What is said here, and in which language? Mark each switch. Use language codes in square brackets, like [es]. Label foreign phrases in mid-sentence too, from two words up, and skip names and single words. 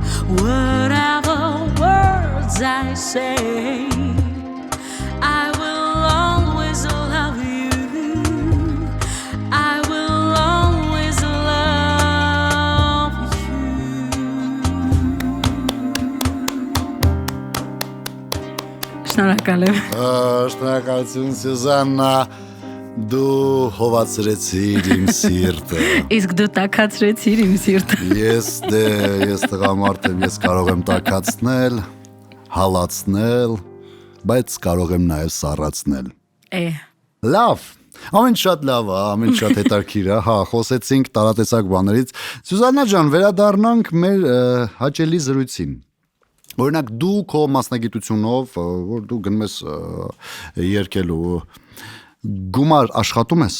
[en] Whatever words I say, I will always love you. I will always love you. [hy] Շնորհակալ եմ։ Շնորհակալություն Սյուզաննա, դու հովացրեցիր իմ սիրտը։ Իսկ դու տակացրեցիր իմ սիրտը։ Ես տղամարդ եմ, ես կարող եմ տակացնել, հալացնել, բայց կարող եմ նաև սառացնել։ Լավ, ամեն շատ լավ է, ամեն շատ հետաքրքիր է, հա, խոսեցինք տարատեսակ բաներից։ Սյուզաննա ջան, վերադառնանք մեր հաճելի զրույցին։ Օրինակ դու քո մասնագիտությունով, որ դու գնում ես երգելու, գումար աշխատում ես։